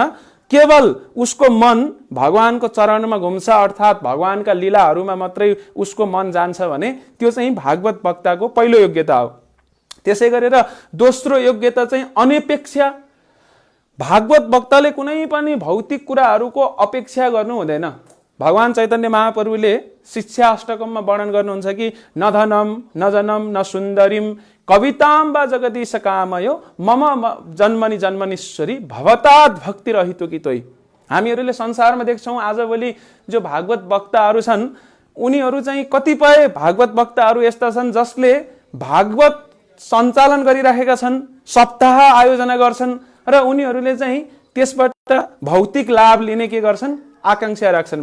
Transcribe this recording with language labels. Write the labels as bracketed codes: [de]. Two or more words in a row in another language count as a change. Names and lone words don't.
[ne] केवल उसको मन भगवानको चरणमा घुम्छ, अर्थात् भगवानका लीलाहरूमा मात्रै उसको मन जान्छ भने त्यो चाहिँ भागवत वक्ताको पहिलो योग्यता हो। त्यसै गरेर दोस्रो योग्यता चाहिँ अनपेक्षा। भागवत वक्ताले कुनै पनि भौतिक कुराहरूको अपेक्षा गर्नु हुँदैन। भगवान चैतन्य महाप्रभुले शिक्षा अष्टकममा वर्णन गर्नुहुन्छ कि [sa] न धनम न जनम न सुन्दरीम कविताम वा जगदीश कामयो मम जन्मनि जन्मनीश्वरी भवतात् भक्ति रहितो कि तोई। [ne] हामीहरूले संसारमा देख्छौँ आजभोलि जो भागवत वक्ताहरू छन्, उनीहरू चाहिँ कतिपय भागवत वक्ताहरू यस्ता छन् जसले भागवत सञ्चालन गरिराखेका छन्, सप्ताह आयोजना गर्छन् र उनीहरूले चाहिँ त्यसबाट भौतिक लाभ लिने के गर्छन्, आकांक्षा राख्छन्।